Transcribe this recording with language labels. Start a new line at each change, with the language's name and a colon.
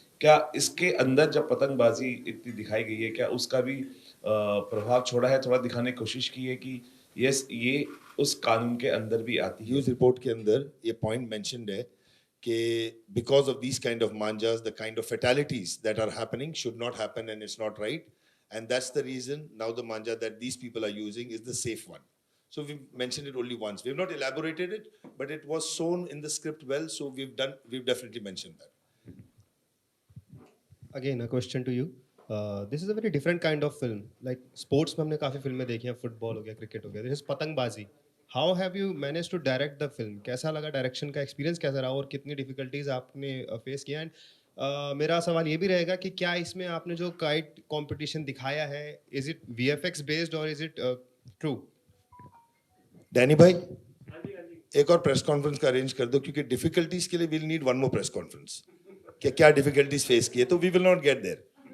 Hindi: क्या इसके अंदर जब पतंगबाजी इतनी दिखाई गई है, क्या उसका भी प्रभाव छोड़ा है, थोड़ा दिखाने की कोशिश की है कि यस ये उस कानून के अंदर भी आती है? न्यूज रिपोर्ट के अंदर ये पॉइंट मेंशन्ड है कि
English: Because of these kind of manjas the kind of fatalities that are happening should not happen and it's not right, and that's the reason now the manja that these people are using is the safe one. So we've mentioned it only once. We've not elaborated it, but it was shown in the script well, so we've definitely mentioned that. Again, a question to you. This is a very different kind of film.
Hindi: Like sports में हमने काफी फिल्में देखी हैं, football हो गया, cricket हो गया.
English: This is patangbazi. How have you managed to direct the film?
Hindi: कैसा लगा डायरेक्शन का एक्सपीरियंस कैसा रहा और कितनी डिफिकल्टीज आपने फेस किया? एंड मेरा सवाल ये भी रहेगा कि क्या इसमें आपने जो काइट कंपटीशन दिखाया है,
English: is it VFX based
Hindi: और
English: Is it true?
Hindi: डैनी भाई, एक और प्रेस कॉन्फ्रेंस का अरेंज कर दो, क्योंकि डिफिकल्टीज के लिए
English: will need one more press conference
Hindi: कि क्या डिफिकल्टीज फेस किए, तो
English: We will not get there.